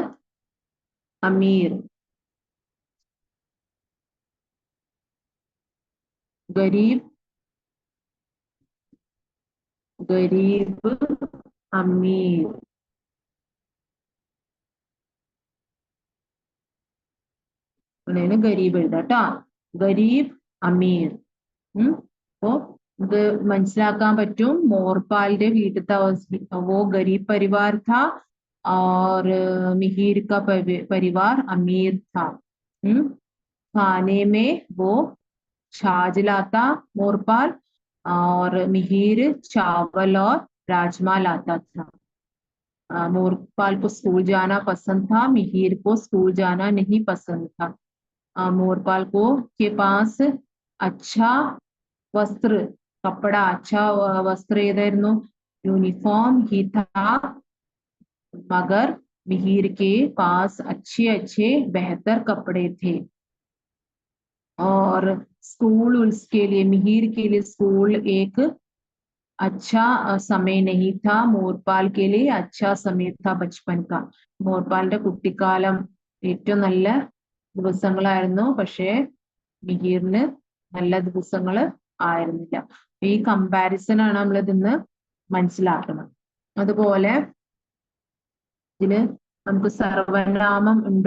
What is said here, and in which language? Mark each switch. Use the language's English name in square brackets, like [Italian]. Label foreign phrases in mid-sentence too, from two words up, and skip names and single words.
[Hindi] अमीर. गरीब, गरीब, अमीर. [Malayalam] ഗരീബ് എഴുതാട്ടോ. [Hindi] गरीब, अमीर. [Malayalam] അപ്പോ ഇത് മനസ്സിലാക്കാൻ പറ്റും. മോർപാലിന്റെ വീട്ടിലത്തെ അവസ്ഥ [Hindi] वो गरीब परिवार था और मिहिर का परिवार अमीर था. खाने में वो छाछ लाता मोरपाल और मिहिर चावल और राजमा लाता था. मोरपाल को स्कूल जाना पसंद था, मिहिर को स्कूल जाना नहीं पसंद था. मोरपाल को के पास अच्छा वस्त्र, कपड़ा, अच्छा वस्त्र ഏതായിരുന്നു? യൂണിഫോം ही था, मगर मिहिर के पास अच्छे अच्छे बेहतर कपड़े थे. और स्कूल उसके लिए, मिहिर के लिए स्कूल एक अच्छा समय नहीं था, मोरपाल के लिए अच्छा समय था बचपन का. [Malayalam] മോർപാലിന്റെ കുട്ടിക്കാലം ഏറ്റവും നല്ല ദിവസങ്ങളായിരുന്നു. പക്ഷേ മിഹിറിന് നല്ല ദിവസങ്ങൾ ആയിരുന്നില്ല. ഈ കമ്പാരിസൺ ആണ് നമ്മൾ ഇതിന്ന് മനസ്സിലാക്കുന്നത്. അതുപോലെ ഇതില് നമുക്ക് സർവനാമം ഉണ്ട്.